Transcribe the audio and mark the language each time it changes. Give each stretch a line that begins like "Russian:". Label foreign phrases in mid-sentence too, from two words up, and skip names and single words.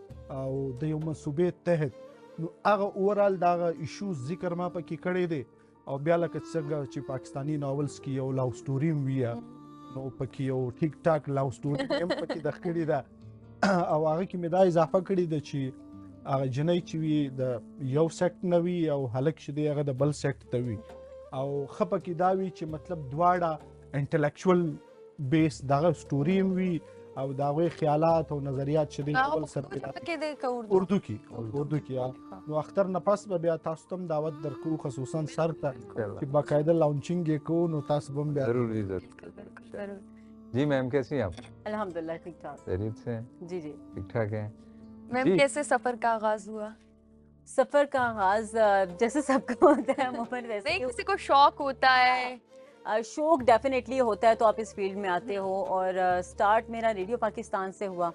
Pashto: او د یو منصوبې تحت نو هغه اوورال دغه ایشوز ذکر ما پکې کړی دی او بیا لکه څنګه چې پاکستانی ناولز کې یو
English: love story
Pashto: وي نو پکې یو
English: TikTok love story
Pashto: هم پکې د کړی ده او هغه کې مې دا اضافه کړی ده چې هغه جنۍ چې وي د یو سیکټ نه وي او هلک چې دی هغه د بل سیکټ ته وي او ښه پکې دا وي چې مطلب دواړه
English: intellectual base
Pashto: دغه سټوري هم وي او د هغوی خیالات او نظریات چې دی هغه بل په سره پښتو کې دی که اردو کې نو اختر نه پس به بیا تاسو ته هم دعوت درکو خصوصا سر ته چې باقاعده لانچینګ یې کوو نو تاسو به هم بیا
Urdu: ضرور جی میم کیسی ہیں آپ? الحمدللہ ٹھیک ٹھاک. خیریت سے? جی جی ٹھیک ٹھاک ہیں. میم کیسے سفر کا آغاز ہوا? سفر کا آغاز جیسے سب کا ہوتا ہے محمد ویسے نہیں، کسی کو شوق ہوتا ہے, شوق ڈیفینیٹلی ہوتا ہے تو آپ اس فیلڈ میں آتے ہو اور اسٹارٹ میرا ریڈیو پاکستان سے ہوا.